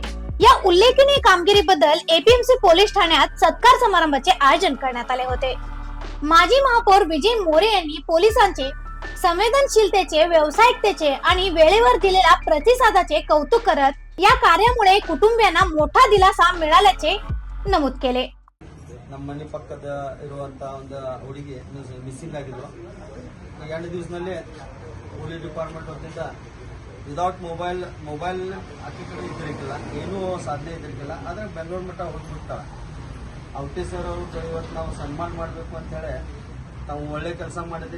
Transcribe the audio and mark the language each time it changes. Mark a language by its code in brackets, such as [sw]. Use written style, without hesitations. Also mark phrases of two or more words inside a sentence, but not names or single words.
[mr] या उल्लेखनीय कामगिरीबद्दल एपीएमसी पोलीस ठाण्यात सत्कार समारंभाचे आयोजन करण्यात आले होते। माजी महापौर विजय मोरे यांनी पोलिसांचे संवेदनशीलतेचे, व्यावसायिकतेचे आणि वेळेवर दिलेल्या प्रतिसादाचे कौतुक करत या कार्यामुळे कुटुंबियांना मोठा दिलासा मिळाल्याचे नमूद केले। [kn] ನಮ್ಮ ಮನೆ ಪಕ್ಕದ ಇರುವಂತ ಒಂದು ಹುಡುಗಿ ಮಿಸ್ಸಿಂಗ್ ಆಗಿದ್ರು। 2 ದಿವಸದಲ್ಲಿ [en] police department [kn] ವತಿಯಿಂದ [en] without mobile [kn] ಆಕೆ ಕಡೆ ಇದ್ದಿರಲಿಲ್ಲ, ಏನೂ ಸಾಧನೆ ಇದ್ದಿರಲಿಲ್ಲ। ಆದರೆ ಬೆಂಗಳೂರು ಮಟ್ಟ ಹೋಗ್ಬಿಡ್ತಾಳೆ। ಔಟಿ ಸರ್ ಅವರು ಇವತ್ತು ನಾವು ಸನ್ಮಾನ ಮಾಡಬೇಕು ಅಂತ ಹೇಳಿ ನಾವು ಒಳ್ಳೆ ಕೆಲಸ ಮಾಡಿದಿರಿ।